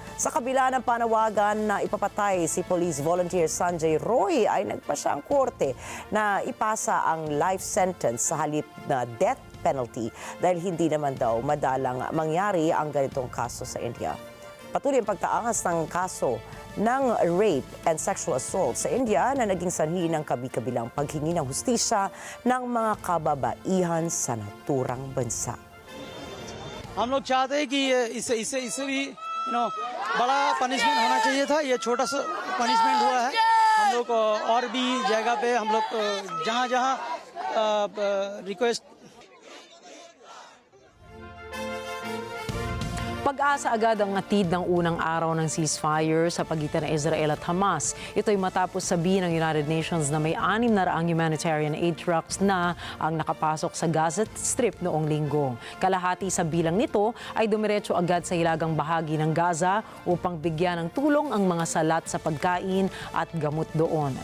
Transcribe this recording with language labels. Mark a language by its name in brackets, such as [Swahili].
[Filipino] Sa kabila ng panawagan na ipapatay si police volunteer Sanjay Roy ay nagpasya ang korte na ipasa ang life sentence sa halip na death penalty dahil hindi naman daw madalang mangyari ang ganitong kaso sa India. Patuloy ang pagtaangas ng kaso ng rape and sexual assault sa India na naging sanhi ng kabi-kabilang paghingi ng hustisya ng mga kababaihan sa naturang bansa. [Hindi] हम लोग चाहते हैं कि इससे भी बड़ा punishment होना चाहिए था। ये छोटा सा पनिशमेंट हुआ है। हम लोग और भी जगह पे हम लोग जहाँ request [Filipino] Pag-asa agad ang hatid ng unang araw ng ceasefire sa pagitan ng Israel at Hamas. Ito'y matapos sabihin ng United Nations na may 600 humanitarian aid trucks na ang nakapasok sa Gaza Strip noong linggo. Kalahati sa bilang nito ay dumiretso agad sa hilagang bahagi ng Gaza upang bigyan ng tulong ang mga salat sa pagkain at gamot doon.